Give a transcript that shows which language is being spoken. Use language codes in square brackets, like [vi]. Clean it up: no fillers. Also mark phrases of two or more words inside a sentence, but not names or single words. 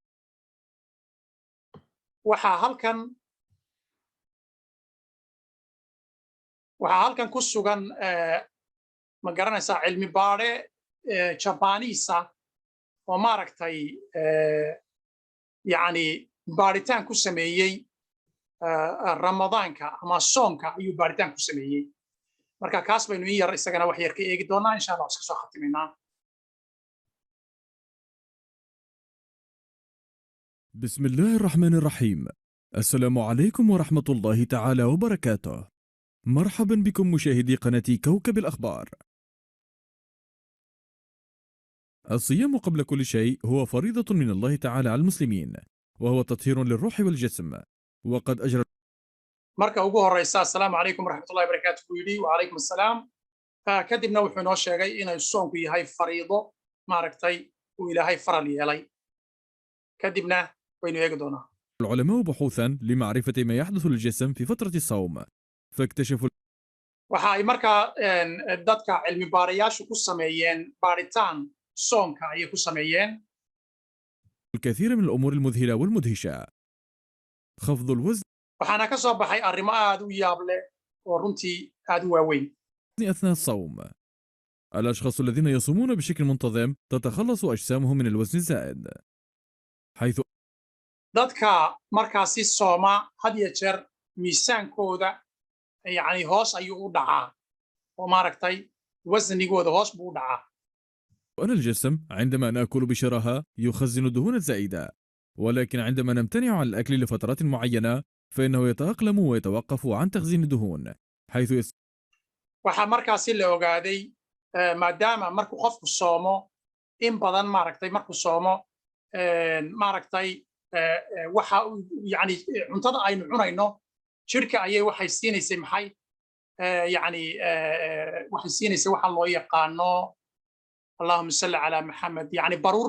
[so] waxaa halkan ku sugan ma garanaysaa cilmi baare Japanese oo maaragtay yani baaritaan ku sameeyay Ramadaanka ama soonka ayuu baaritaan ku sameeyay. marka kaas baynu in yar isagana wax yar ka eegi doonaa [ar] إن شاء الله [so] iska soo khatimaynaa. [ar] بسم الله الرحمن الرحيم. السلام عليكم ورحمة الله تعالى وبركاته. مرحبا بكم مشاهدي قناة كوكب الأخبار. الصيام قبل كل شيء هو فريضة من الله تعالى على المسلمين، وهو تطهير للروح والجسم، وقد أجرى [so] marka ugu horeysa [ar] السلام عليكم ورحمة الله وبركاته [so] buu yidhi [ar] وعليكم السلام. [so] kadibna wuxuu inoo sheegay inay soonku yahay fariido maaragtay uu ilaahay faral yeelay. kadibna waynu eegi doonaa. [ar] العلماء بحوثا لمعرفة ما يحدث للجسم في فترة الصوم، فاكتشفوا [so] waxa ay markaa dadka cilmi baarayaashu ku sameeyeen baaritaan soonka ayay ku sameeyeen [ar] الكثير من الأمور المذهلة والمدهشة. خفض الوزن [so] waxaana ka soo baxay arrimo aad u yaab leh oo runtii aad u waaweyn. [ar] أثناء الصوم، الأشخاص الذين يصومون بشكل منتظم تتخلص أجسامهم من الوزن الزائد، حيث [so] dadka markaasi sooma had iyo jeer miisaankooda yani hoos ayuu u dhacaa oo maaragtay wasnigooda hoos buu u dhacaa. [ar] أن الجسم عندما نأكل بشراهة يخزن الدهون الزائدة، ولكن عندما نمتنع عن الأكل لفترات معينة فإنه يتأقلم ويتوقف عن تخزين الدهون حيث [so] waxaa markaasi la ogaaday maadaama markuu qofku soomo in badan maaragtay markuu soomo maaragtay waxa yani cuntada aynu cunayno jirka ayay waxay siinaysay maxay yani waxay siinaysay waxa loo yaqaano [ar] اللهم صل على محمد [so] yani baruur